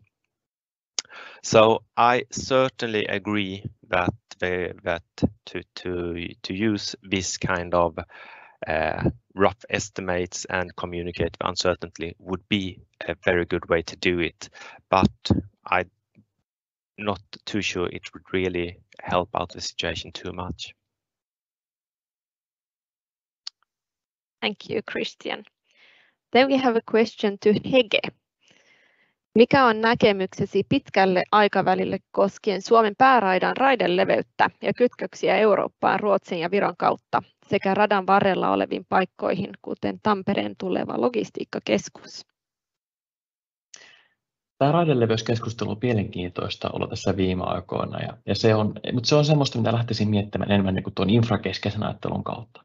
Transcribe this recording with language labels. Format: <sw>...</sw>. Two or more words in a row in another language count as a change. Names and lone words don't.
<en>So I certainly agree that to use this kind of rough estimates and communicate uncertainty would be a very good way to do it, but I'm not too sure it would really help out the situation too much. Thank you, Christian. Then we have a question to Hege.</en> <fi>Mikä on näkemyksesi pitkälle aikavälille koskien Suomen pääraidan raideleveyttä ja kytköksiä Eurooppaan Ruotsin ja Viron kautta sekä radan varrella oleviin paikkoihin, kuten Tampereen tuleva logistiikkakeskus? Tämä raideleveyskeskustelu on mielenkiintoista ollut tässä viime aikoina, mutta se on semmoista, mitä lähtisin miettimään enemmän niin kuin tuon infrakeskeisen ajattelun kautta.</fi>